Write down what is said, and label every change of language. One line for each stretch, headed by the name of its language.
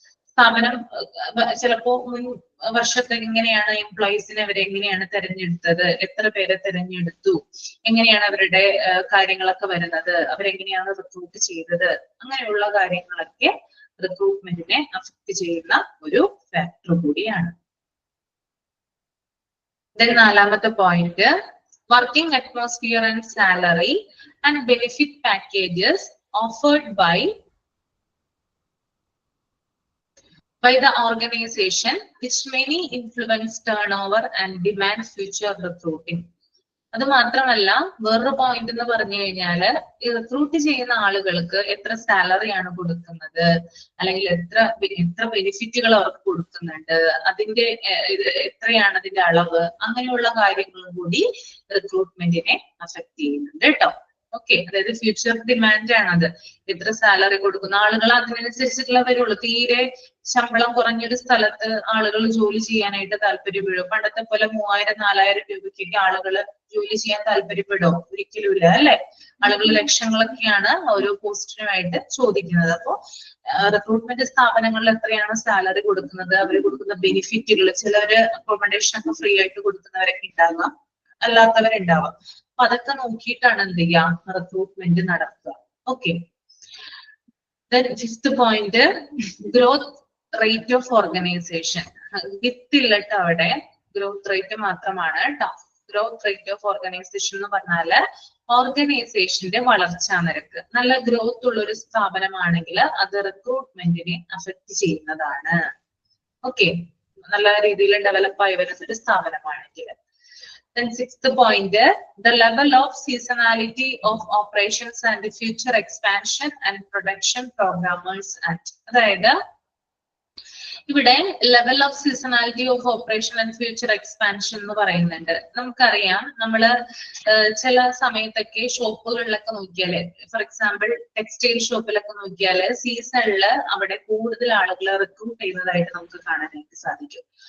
Malayalam: സ്ഥാപനം ചിലപ്പോ മുൻ വർഷത്തെ എങ്ങനെയാണ് എംപ്ലോയീസിനെ അവരെങ്ങനെയാണ് തെരഞ്ഞെടുത്തത്, എത്ര പേരെ തെരഞ്ഞെടുത്തു, എങ്ങനെയാണ് അവരുടെ കാര്യങ്ങളൊക്കെ വരുന്നത്, അവരെങ്ങനെയാണ് റിക്രൂട്ട് ചെയ്തത്, അങ്ങനെയുള്ള കാര്യങ്ങളൊക്കെ റിക്രൂട്ട്മെന്റിനെ അഫക്ട് ചെയ്യുന്ന ഒരു ഫാക്ടർ കൂടിയാണ്. നാലാമത്തെ point,
English: working atmosphere and salary and benefit packages offered by the organization which many influence turnover and demand future recruiting.
Malayalam: അത് മാത്രമല്ല വേറൊരു പോയിന്റ് എന്ന് പറഞ്ഞു കഴിഞ്ഞാല് ഈ റിക്രൂട്ട് ചെയ്യുന്ന ആളുകൾക്ക് എത്ര സാലറിയാണ് കൊടുക്കുന്നത്, അല്ലെങ്കിൽ എത്ര ബെനിഫിറ്റുകൾ അവർക്ക് കൊടുക്കുന്നുണ്ട്, അതിന്റെ എത്രയാണ് അതിന്റെ അളവ്, അങ്ങനെയുള്ള കാര്യങ്ങളും കൂടി റിക്രൂട്ട്മെന്റിനെ അഫക്ട് ചെയ്യുന്നുണ്ട് കേട്ടോ. ഓക്കെ, അതായത് ഫ്യൂച്ചർ ഡിമാൻഡ് ആണത്. എത്ര സാലറി കൊടുക്കുന്ന ആളുകൾ അതിനനുസരിച്ചിട്ടുള്ള വരുള്ളൂ. തീരെ ശമ്പളം കുറഞ്ഞൊരു സ്ഥലത്ത് ആളുകൾ ജോലി ചെയ്യാനായിട്ട് താല്പര്യപ്പെടും. പണ്ടത്തെ പോലെ 3000-4000 രൂപയ്ക്കൊക്കെ ആളുകൾ ജോലി ചെയ്യാൻ താല്പര്യപ്പെടുമോ? ഒരിക്കലും ഇല്ല അല്ലെ. ആളുകൾ ലക്ഷങ്ങളൊക്കെയാണ് ഓരോ പോസ്റ്റിനുമായിട്ട് ചോദിക്കുന്നത്. അപ്പോ റിക്രൂട്ട്മെന്റ് സ്ഥാപനങ്ങളിൽ എത്രയാണ് സാലറി കൊടുക്കുന്നത്, അവർ കൊടുക്കുന്ന ബെനിഫിറ്റുകൾ, ചിലവര് അക്കോമഡേഷൻ ഒക്കെ ഫ്രീ ആയിട്ട് കൊടുക്കുന്നവരൊക്കെ ഉണ്ടാകാം, അല്ലാത്തവരുണ്ടാവാം. അപ്പൊ അതൊക്കെ നോക്കിയിട്ടാണ് എന്ത് ചെയ്യുക റിക്രൂട്ട്മെന്റ് നടത്തുക. Okay.
English: Then fifth point, growth rate of organization.
Malayalam: വിത്തില്ല ട്ടോ അവിടെ, ഗ്രോത്ത് റേറ്റ് മാത്രമാണ് ട്ടോ. ഗ്രോത്ത് റേറ്റ് ഓഫ് ഓർഗനൈസേഷൻ എന്ന് പറഞ്ഞാല് ഓർഗനൈസേഷന്റെ വളർച്ചാ നിരക്ക്. നല്ല ഗ്രോത്ത് ഉള്ള ഒരു സ്ഥാപനമാണെങ്കിൽ അത് റിക്രൂട്ട്മെന്റിനെ അഫക്ട് ചെയ്യുന്നതാണ്. ഓക്കെ, നല്ല രീതിയിൽ ഡെവലപ്പ് ആയി വരുന്ന ഒരു സ്ഥാപനമാണെങ്കിൽ.
English: Then sixth point, the level of seasonality of operations and the future expansion and production programmers act.
Malayalam: അതായത് ഇവിടെ
English: level of seasonality of operation and future expansion
Malayalam: എന്ന് പറയുന്നുണ്ട്. നമുക്കറിയാം, നമ്മള് ചില സമയത്തൊക്കെ ഷോപ്പുകളിലൊക്കെ നോക്കിയാല്, ഫോർ എക്സാമ്പിൾ ടെക്സ്റ്റൈൽ ഷോപ്പിലൊക്കെ നോക്കിയാല് സീസണില് അവിടെ കൂടുതൽ ആളുകളെ റിക്രൂട്ട് ചെയ്യുന്നതായിട്ട് നമുക്ക് കാണാനായിട്ട് സാധിക്കും.